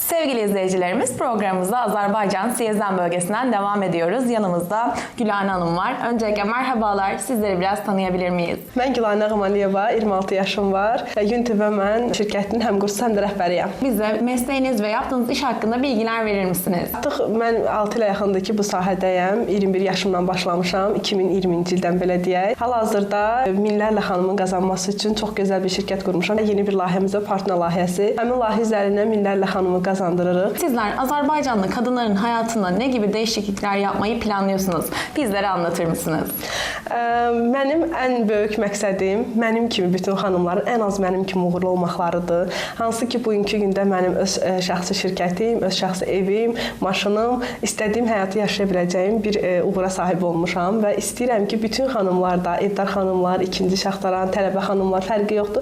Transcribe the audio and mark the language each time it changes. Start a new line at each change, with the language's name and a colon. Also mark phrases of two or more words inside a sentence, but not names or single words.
Turkish: Sevgili izleyicilerimiz, programımıza Azerbaycan Siyezden bölgesinden devam ediyoruz. Yanımızda Gülhane Hanım var. Öncelikle merhabalar. Sizleri biraz tanıyabilir miyiz?
Azerbaijani: Mən Gülhane Ağamaliyeva, 26 yaşım var. UNTV mən şirkətinin həm qursu, həm də rəhbəriyəm.
Turkish: Bize mesleğiniz ve yaptığınız iş hakkında bilgiler verir misiniz?
Azerbaijani: Artıq mən 6 ilə yaxındır ki, bu sahədəyəm. 21 yaşımdan başlamışam, 2020-ci ildən belə deyək. Hal-hazırda minlərlə xanımın qazanması üçün çox gözəl bir şirkət qurmuşam. Yeni bir layihəmiz var, partner layihəsi. Həmin layihə üzərindən minlərlə xanımı qazandırırıq.
Turkish: Sizler Azerbaycanlı kadınların hayatında ne gibi değişiklikler yapmayı planlıyorsunuz? Bizlere anlatır mısınız?
Azerbaijani: Mənim ən böyük məqsədim mənim kimi bütün xanımların ən az mənim kimi uğurlu olmaqlarıdır. Hansı ki, bugünkü gündə mənim öz şəxsi şirkətim, öz şəxsi evim, maşınım, istədiyim həyatı yaşaya biləcəyim bir uğura sahib olmuşam və istəyirəm ki, bütün xanımlar da, evdar xanımlar, ikinci şaxtaran, tələbə xanımlar fərqi yoxdur.